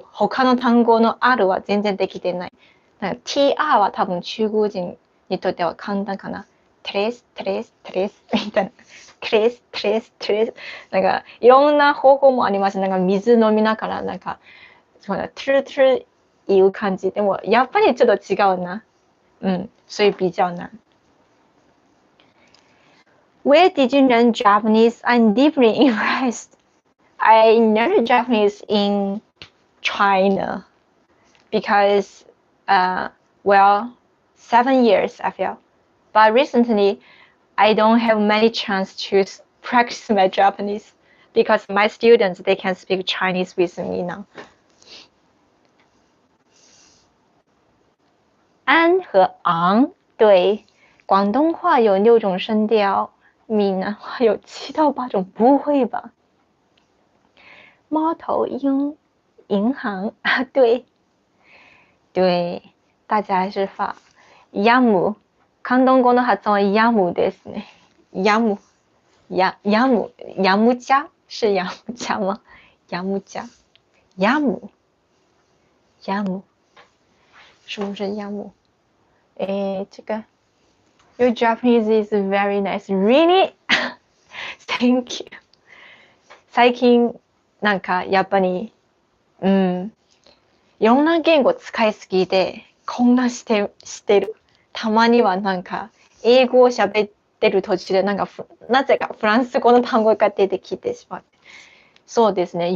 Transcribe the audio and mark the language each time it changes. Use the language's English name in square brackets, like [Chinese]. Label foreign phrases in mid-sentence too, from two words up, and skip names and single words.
[Japanese] 他の単語の R は全然できてない。TR は多分中国人にとっては簡単かな。トレスみたいな。トレス。なんかいろんな方法もあります。なんか水飲みながらなんかトゥルいう感じ。でもやっぱりちょっと違うな。 [Chinese] 所以比较難。 [English] Where did you learn Japanese? I'm deeply impressed. I learned Japanese in China because, 7 years I feel. But recently, I don't have many chance to practice my Japanese because my students, they can speak Chinese with me now. [Chinese] 安和昂，对，广东话有6种声调，闽南话有7到8种，不会吧？猫头鹰，银行啊，对，大家还是发ヤム。 [Japanese] 広東語の発音はヤムですね。 [Chinese] ヤム茶是ヤム茶吗？ヤム茶，ヤム，是不是ヤム？ [English] 这个 Your Japanese is very nice. Really? Thank you. [Japanese] 最近なんかやっぱりいろんな言語使いすぎて混乱してる。たまにはなんか英語を喋ってる途中でなぜかフランス語の単語が出てきてしまって。そうですね。